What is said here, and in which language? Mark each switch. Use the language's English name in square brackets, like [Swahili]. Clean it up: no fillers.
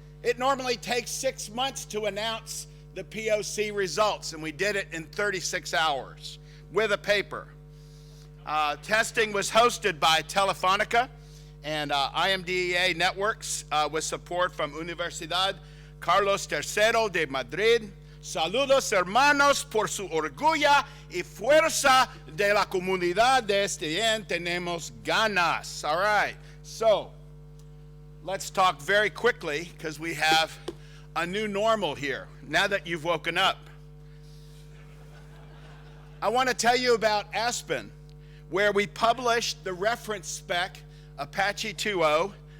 [English] It normally takes 6 months to announce the POC results, and we did it in 36 hours with a paper. Testing was hosted by Telefonica and IMDEA Networks with support from Universidad Carlos III de Madrid. [Spanish] Saludos hermanos por su orgullo y fuerza de la comunidad de SDN. Tenemos ganas. [English] All right, so let's talk very quickly because we have a new normal here now that you've woken up. I want to tell you about Aspen, where we published the reference spec Apache 2.0.